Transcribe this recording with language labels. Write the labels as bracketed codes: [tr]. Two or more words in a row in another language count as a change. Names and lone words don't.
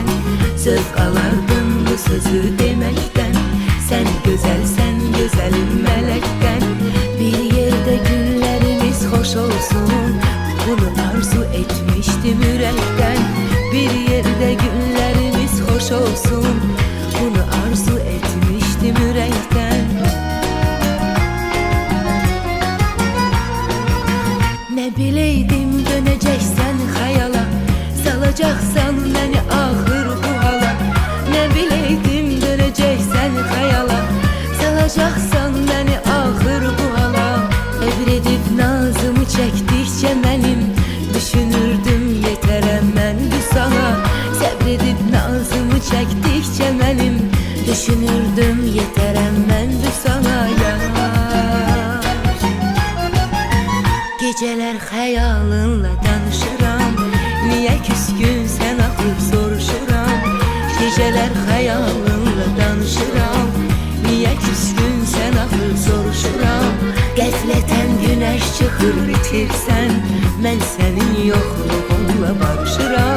[az] Zövq alardım bu sözü deməkdən, sən gözəlsən gözəlim mələkdən. Bir yerdə günlərimiz xoş olsun, bunu arzu etmişdim ürəkdən. Bir yerdə günlərimiz xoş olsun, bunu arzu etmişdim ürəkdən. [tr] Ne bileydim döneceksen hayala, salacaksan beni ahır bu hala. Ne bileydim döneceksen hayala, salacaksan beni ahır bu hala. Ebredip nazımı çektikçe benim, düşünürdüm yeterem ben bu sana. Sabredip nazımı çektikçe benim, düşünürdüm yeterem ben bu sana ya. [az] Geceler xəyalınla danışıram, niyə küskünsən axıb soruşuram. Geceler xəyalınla danışıram, niyə küskünsən axıb soruşuram. Qəflətən günəş çıxır itirsən, mən sənin yoxluğunla barışıram.